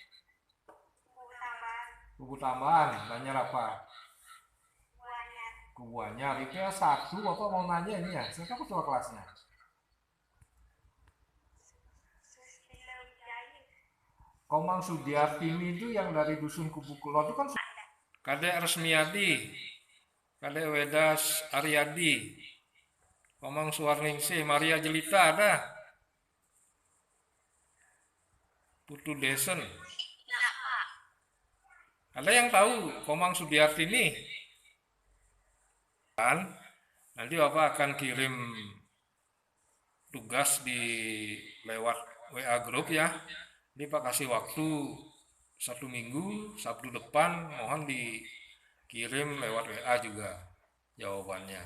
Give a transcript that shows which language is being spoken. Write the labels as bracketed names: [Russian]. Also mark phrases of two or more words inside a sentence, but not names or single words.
[Indonesian] Buku tambahan. Banyak apa? Kubuannya. Itu ya satu, Bapak mau nanya ini ya? Saya ketua kelasnya. Komang Sudiartini itu yang dari Dusun Kubu Kulon itu kan Kadek Resmiadi, Kadek Wedas Aryadi, Komang Suwarningsih, Maria Jelita ada, Putu Desen. Ada yang tahu Komang Sudiartini? Kan nanti Bapak akan kirim tugas lewat WA grup ya. Ini Pak kasih waktu 1 minggu, Sabtu depan mohon dikirim lewat WA juga jawabannya.